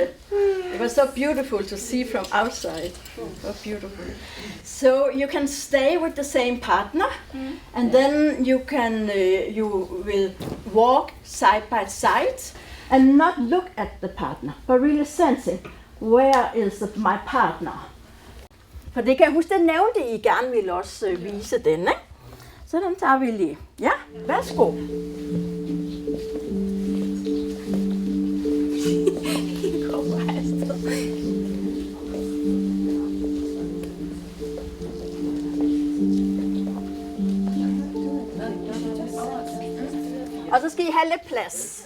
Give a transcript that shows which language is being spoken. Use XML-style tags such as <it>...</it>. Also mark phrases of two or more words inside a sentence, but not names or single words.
<en>It was so beautiful to see from outside. So beautiful. So you can stay with the same partner, and then you will walk side by side and not look at the partner, but really sensing, where is my partner?</en> <da>For det kan jeg huske, den nævnte I gerne ville også vise den, ikke? Så den tager vi lige. Ja, værsgo. Og så skal I have lidt plads.</da>